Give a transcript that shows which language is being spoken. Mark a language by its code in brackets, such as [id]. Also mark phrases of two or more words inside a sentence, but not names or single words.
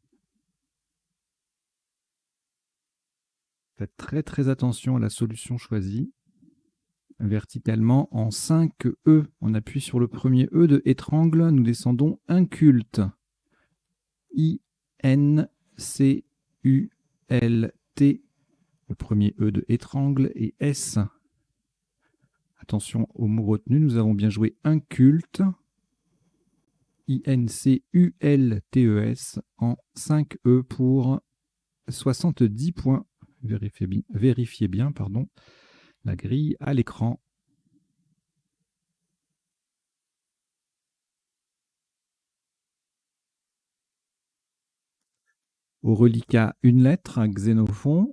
[fr] Faites très très attention à la solution choisie. Verticalement en 5 E. On appuie sur le premier E de étrangle. Nous descendons inculte. I-N-C-U-L-T. Le premier E de étrangle et S. Attention au mot retenu. Nous avons bien joué inculte. I-N-C-U-L-T-E-S en 5 E pour 70 points. Vérifiez bien, pardon, la grille à l'écran. Au reliquat, une lettre, Xénophon.